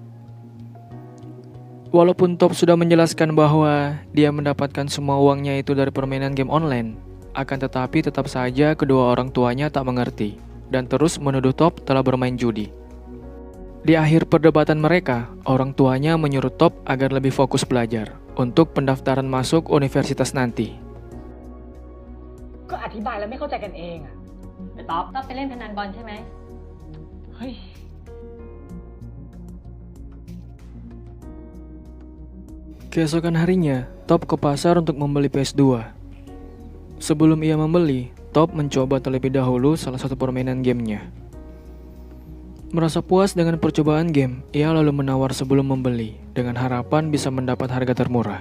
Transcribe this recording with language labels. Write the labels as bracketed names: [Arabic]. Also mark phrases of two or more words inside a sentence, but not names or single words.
[Indonesian] Walaupun Top sudah menjelaskan bahwa dia mendapatkan semua uangnya itu dari permainan game online, akan tetapi tetap saja kedua orang tuanya tak mengerti dan terus menuduh Top telah bermain judi. Di akhir perdebatan mereka, orang tuanya menyuruh Top agar lebih fokus belajar untuk pendaftaran masuk universitas nanti. [Thai] Top ไปเล่นพนันบอลใช่ไหม [Indonesian] Keesokan harinya, Top ke pasar untuk membeli PS2. Sebelum ia membeli, Top mencoba terlebih dahulu salah satu permainan gamenya. Merasa puas dengan percobaan game, ia lalu menawar sebelum membeli, dengan harapan bisa mendapat harga termurah.